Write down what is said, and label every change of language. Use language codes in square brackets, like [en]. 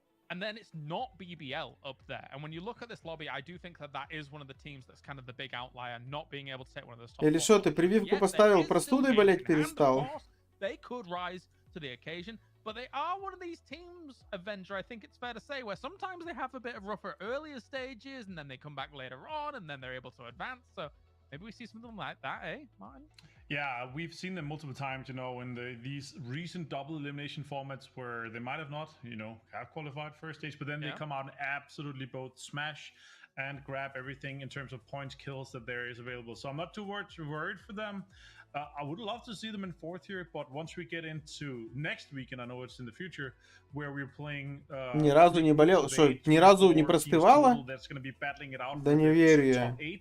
[en] And then it's not BBL up there. And when you look at this lobby, I do think that that is one of the teams that's kind of the big outlier, not being able to take one of those top. [ru] Или что, ты прививку поставил, простудой болеть перестал? [en] They could rise to the occasion, but they are one of these teams, Avenger, I think it's fair to say, where sometimes they have a bit of rougher earlier stages, and then they come back later on, and then they're able to advance. So maybe we see something like that, eh, Martin? Yeah, we've seen them multiple times, you know, in these recent double elimination formats where they might have not, you know, have qualified first stage, but then they come out and absolutely both smash and grab everything in terms of points, kills that there is available. So I'm not too worried for them. I would love to see them in fourth here, but once we get into next week, and I know it's in the future, where we're playing... [ru] Ни разу не болел, что, ни разу не простывало? Да не верю я.